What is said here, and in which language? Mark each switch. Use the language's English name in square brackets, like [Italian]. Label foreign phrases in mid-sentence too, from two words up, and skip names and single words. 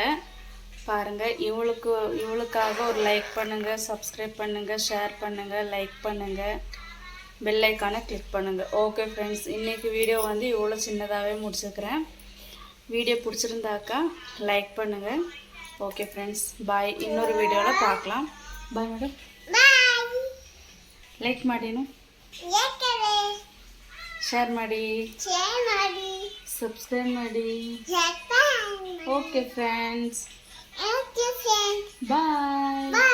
[Tamil] பாருங்கள், இவளுக்காக ஒரு லைக் பண்ணுங்கள், சப்ஸ்கிரைப் பண்ணுங்கள், ஷேர் பண்ணுங்கள், லைக் பண்ணுங்கள், [English] bell icon [Tamil] கிளிக் பண்ணுங்கள். [English] okay friends, [Tamil] இன்றைக்கி வீடியோ இவ்வளோ சின்னதாகவே முடிச்சுக்கிறேன். வீடியோ பிடிச்சிருந்தாக்கா லைக் பண்ணுங்கள். [English] okay friends, bye. [Tamil] இன்னொரு வீடியோவில் பார்க்கலாம். [English] bye madam. [Kannada] ಲೈಕ್ ಮಾಡಿನು, ಶೇರ್ ಮಾಡಿ, ಸಬ್ಸ್ಕ್ರೈಬ್ ಮಾಡಿ. [English] okay friends, bye.